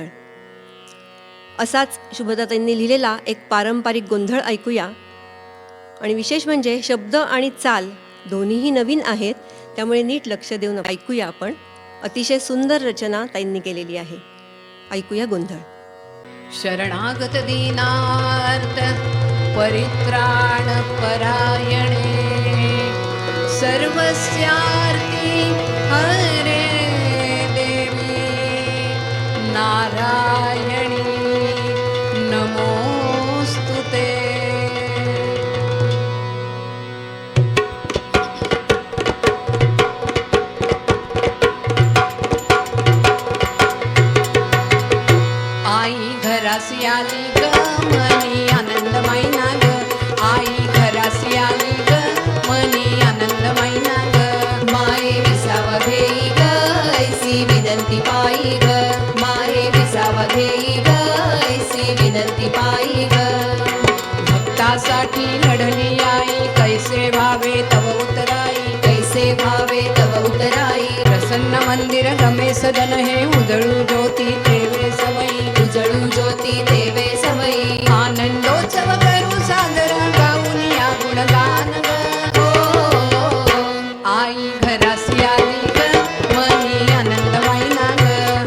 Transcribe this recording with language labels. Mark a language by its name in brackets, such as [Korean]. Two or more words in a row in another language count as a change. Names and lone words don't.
[Marathi] असाच शुभदातांनी लिहिलेला एक पारंपरिक गोंधळ ऐकूया. आणि विशेष म्हणजे शब्द आणि चाल दोन्हीही नवीन आहेत, त्यामुळे नीट लक्ष देऊन ऐकूया आपण. अतिशय सुंदर रचना ताईंनी केलेली आहे. ऐकूया गोंधळ. [Sanskrit] शरणागत दीनार्थ परित्राण परायणे सर्वस्यार्ती हरे देवी नारायणी नमोस्तुते. [Marathi] आई घरासी आली ग मनी आनंदमयी ना ग. आई घरासी आली ग मनी आनंदमयी ना ग. माये विसावा घेई ग ऐसी विनंती पायी ग. माये विसावा घेई ग ऐसी विनंती पायी ग. भक्तासाठी लढली आई कैसे भावे तव उतराई. कैसे भावे तव उतराई. प्रसन्न मंदिर गमे सदन हे उजळू ज्योती देवे समयी. उजळू ज्योती देवे समयी. आनंदोत्सव करू सादर गाऊन या गुणगान ग. आई घरासी आली ग मनी आनंदमयी ना ग.